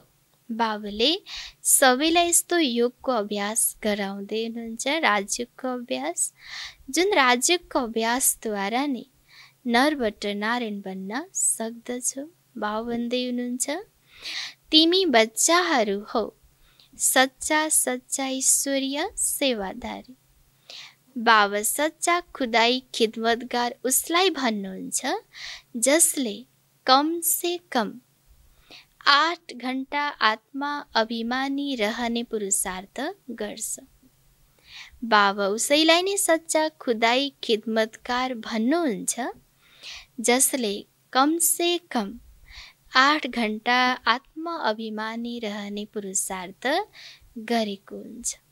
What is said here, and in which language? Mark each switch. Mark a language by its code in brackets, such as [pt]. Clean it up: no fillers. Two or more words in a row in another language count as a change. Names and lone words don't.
[ne] बाबुले सबैलाई यस्तो योगको अभ्यास गराउँदै हुनुहुन्छ, राजयोगको अभ्यास, जुन राजयोगको अभ्यासद्वारा नै नरबाट नारायण बन्न सक्दछौ। बाबु भन्दै हुनुहुन्छ तिमी बच्चाहरू हौ सच्चा सच्चा ईश्वरीय सेवादारी। बाबा सच्चा खुदाई खिदमतगार उसलाई भन्नुहुन्छ जसले [hi] कम से कम [ne] 8 घण्टा आत्मा अभिमानी रहने पुरुषार्थ गर्छ। बाबा उसैलाई नै सच्चा खुदाई खिदमतगार भन्नुहुन्छ जसले [hi] कम से कम [ne] 8 घण्टा आत्मा अभिमानी रहने पुरुषार्थ गरेको हुन्छ।